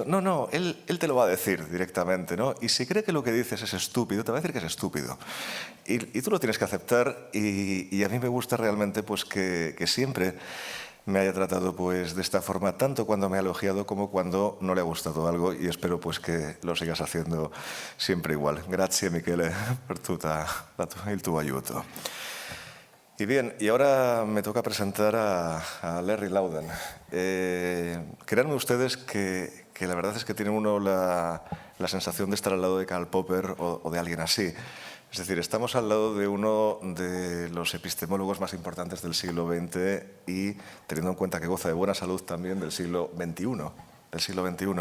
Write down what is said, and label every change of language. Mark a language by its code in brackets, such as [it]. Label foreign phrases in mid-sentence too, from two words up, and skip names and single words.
[es] No, él te lo va a decir directamente, ¿no? Y si cree que lo que dices es estúpido, te va a decir que es estúpido. Y tú lo tienes que aceptar, y a mí me gusta realmente pues, que siempre me haya tratado pues, de esta forma, tanto cuando me ha elogiado como cuando no le ha gustado algo, y espero pues, que lo sigas haciendo siempre igual. [it] Grazie, Michele, per il tuo aiuto. [es] Y bien, y ahora me toca presentar a Larry Laudan. Créanme ustedes que la verdad es que tiene uno la sensación de estar al lado de Karl Popper o de alguien así. Es decir, estamos al lado de uno de los epistemólogos más importantes del siglo XX y teniendo en cuenta que goza de buena salud también del siglo XXI.